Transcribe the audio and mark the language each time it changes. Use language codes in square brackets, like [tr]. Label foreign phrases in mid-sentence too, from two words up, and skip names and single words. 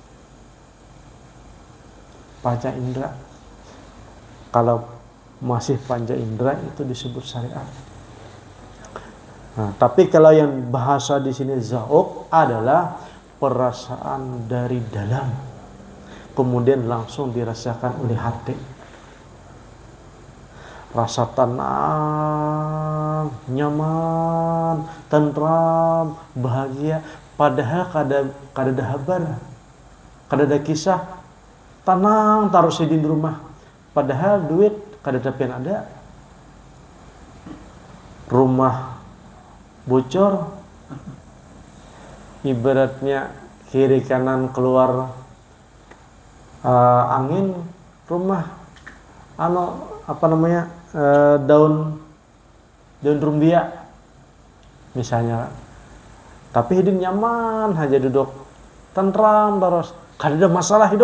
[id] Panca indera, kalau masih panca indera itu disebut syariat. Nah, tapi kalau yang bahasa di sini zauq adalah perasaan dari dalam, kemudian langsung dirasakan oleh hati. Rasa tenang, nyaman, tentram, bahagia. [bjn] Padahal kada habar, kada kisah, tenang taruh di rumah. Padahal duit kada dapat ada. Rumah bocor, ibaratnya kiri kanan keluar angin, rumah daun rumbia misalnya, tapi hidup nyaman aja, duduk tentram terus, kada ada masalah hidup.